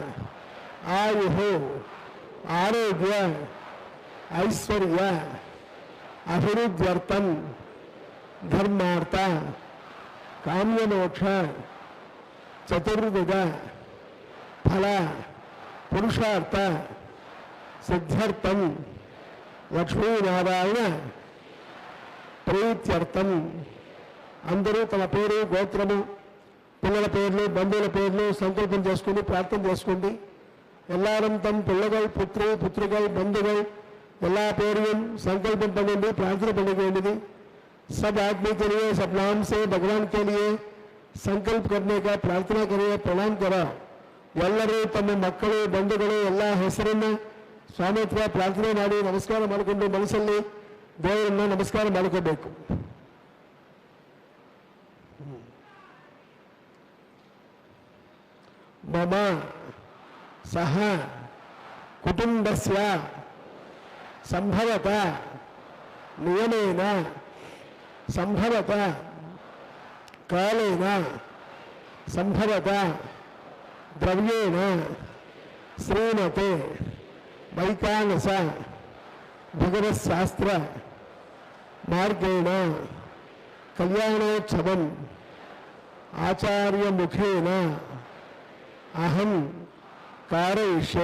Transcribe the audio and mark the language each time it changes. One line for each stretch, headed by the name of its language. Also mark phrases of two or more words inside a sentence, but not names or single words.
Sanskrit: आयु आरोग्य ऐश्वर्य अभिवृद्ध्यर्थं धर्मार्थ काम्यमोक्ष चतुर्विध फल पुरुषार्थ सिद्ध्यर्थं लक्ष्मीनारायण
Telugu: प्रीत्यर्थं అందరూ తమ పేరు గోత్రము పిల్లల పేర్లు బంధువుల పేర్లు సంకల్పం చేసుకుని ప్రార్థన చేసుకోండి.
Tamil: எல்லாரும் பிள்ளைகள் புத்திரி புத்திரிகள் बंधुகள் எல்லா பேரையும் संकल्प பண்ணுங்க प्रार्थना பண்ண வேண்டியது.
Hindi: सब आदमी के लिए सब नाम से भगवान के लिए संकल्प करने का प्रार्थना करिए प्रणाम करो.
Kannada: ಎಲ್ಲರೂ ತಮ್ಮ ಮಕ್ಕಳು ಬಂಧುಗಳು ಎಲ್ಲ ಹೆಸರನ್ನ ಸ್ವಾಮಿ ಹತ್ರ ಪ್ರಾರ್ಥನೆ ಮಾಡಿ ನಮಸ್ಕಾರ ಮಾಡಿಕೊಂಡು ಮನಸ್ಸಲ್ಲಿ ದೇವರನ್ನ ನಮಸ್ಕಾರ ಮಾಡ್ಕೋಬೇಕು.
Sanskrit: मम सह कुटुंबस्य संभवत नियमेन संभवत कालेन संभवत द्रव्येण श्रीमते वैकानस भगवत्शास्त्र मार्गेण कल्याणोत्सवम् आचार्य मुखेन अहम कारयिष्ये.